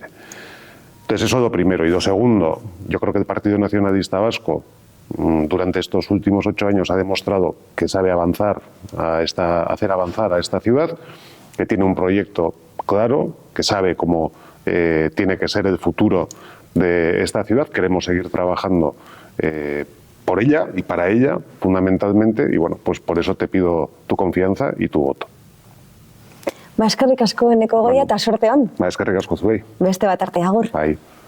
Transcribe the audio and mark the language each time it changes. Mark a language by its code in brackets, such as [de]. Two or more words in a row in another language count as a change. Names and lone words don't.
[es] Entonces eso es lo primero. Y lo segundo, yo creo que el Partido Nacionalista Vasco durante estos últimos 8 años ha demostrado que sabe hacer avanzar a esta ciudad, que tiene un proyecto claro, que sabe cómo tiene que ser el futuro de esta ciudad. Queremos seguir trabajando por ella y para ella, fundamentalmente, y bueno, pues por eso te pido tu confianza y tu voto. [eu] Eskerrik asko, Eneko Goya, eta sorte on. Eskerrik asko zuei. Beste bat arte, agur. Bai.